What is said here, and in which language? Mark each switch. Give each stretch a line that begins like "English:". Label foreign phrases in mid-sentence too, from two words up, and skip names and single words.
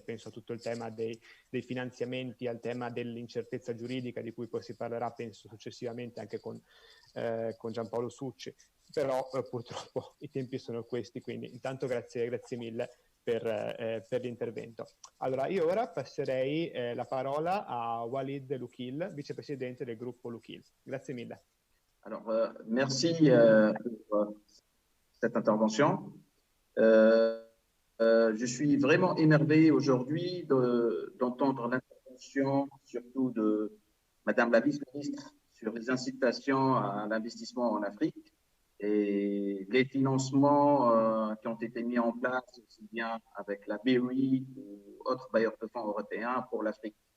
Italian: Penso a tutto il tema dei finanziamenti, al tema dell'incertezza giuridica di cui poi si parlerà, penso successivamente anche con Giampaolo Succi. Però purtroppo i tempi sono questi, quindi intanto grazie mille per l'intervento. Allora, io ora passerei la parola a Walid Loukil, vicepresidente del gruppo Loukil. Grazie mille.
French: Alors, merci pour cette intervention. Je suis vraiment émerveillé aujourd'hui d'entendre l'intervention, surtout de Madame la vice-ministre, sur les incitations à l'investissement en Afrique et les financements qui ont été mis en place, aussi bien avec la BOI ou autres bailleurs de fonds européens pour l'Afrique.